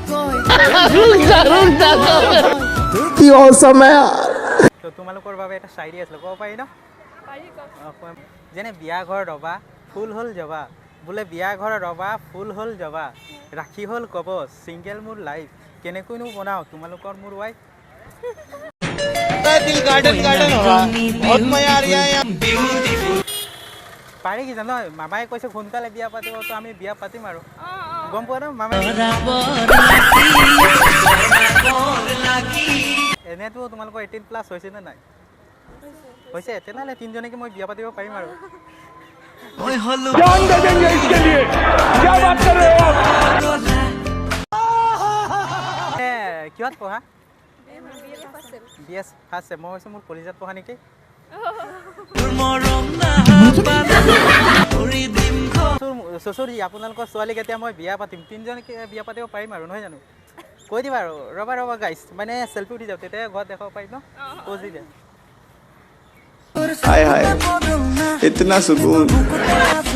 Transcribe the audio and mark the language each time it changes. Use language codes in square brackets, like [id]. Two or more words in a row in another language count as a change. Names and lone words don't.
[as] কি অসম है তো তোমালোকৰ বাবে এটা শায়ৰী আছিল ক'ব পাৰি ন পাৰি কওক যেনে বিয়া ঘৰ ৰবা ফুল হ'ল জবা বোলে বিয়া ঘৰ ৰবা ফুল হ'ল জবা ৰাখি হ'ল ক'ব সিঙ্গেল মোৰ লাইফ কেনেকৈনো বনাও তোমালোকৰ মোৰ ৱাইফ [hi] दिल गार्डन गार्डन हुआ बहुत मजा आ रहा है [as] পাৰি কি জানো মামাই কৈছে সোনকালে বিয়া পাতিব তো আমি বিয়া পাতিম আৰু গম পোৱা ন মামাই এনেতো তোমালোকৰ 18+ হৈছে নে নাই হৈছে তেনেহ'লে তিনিজনীকে মই বিয়া পাতিব পাৰিম আৰু [hi] जान दे देंगे इसके लिए क्या बात कर रहे हो [as] কিহত পঢ়া [en] BA first sem [as] BS [en] first sem [as] মই কৈছোঁ মোৰ কলেজত পঢ়া নেকি চচুৰি আপোনালোকৰ ছোৱালীক এতিয়া মই বিয়া পাতিম তিনিজনীকে বিয়া পাতিব পাৰিম আৰু নহয় জানো কৈ দিবা আৰু ৰবা ৰবা গাইছ মানে চেল্ফি উঠি যাওঁ তেতিয়া ঘৰত দেখাব পাৰিম ন প'জ দি দিয়া [hi] हाय हाय इतना सुकून